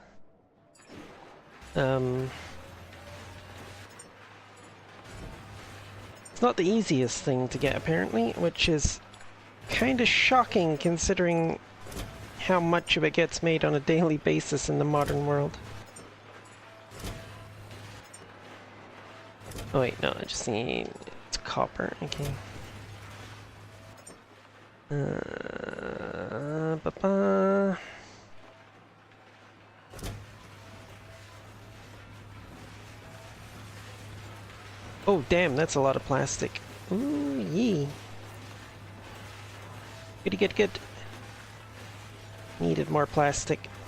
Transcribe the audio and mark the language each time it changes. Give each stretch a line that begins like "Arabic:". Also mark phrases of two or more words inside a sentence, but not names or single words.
English: It's not the easiest thing to get, apparently, which is kind of shocking considering how much of it gets made on a daily basis in the modern world. Oh wait, no, I just need... it's copper, okay. Ba-ba. Oh damn, that's a lot of plastic. Ooh, yee. Good, good, good. Needed more plastic.